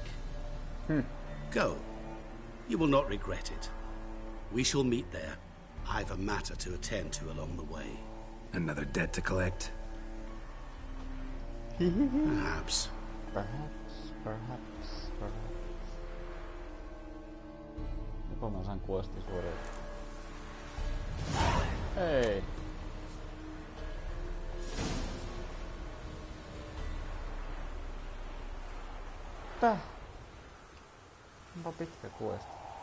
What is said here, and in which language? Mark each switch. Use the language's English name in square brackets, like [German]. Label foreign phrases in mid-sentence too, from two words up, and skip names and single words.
[English] Go. You will not regret it. We shall meet there. I've a matter to attend to along the way. Another debt to collect? Perhaps. Perhaps. [Finnish] Joko mä saan kuosti suoriutua. Hei! Tää? Onpa pitkä kuesti.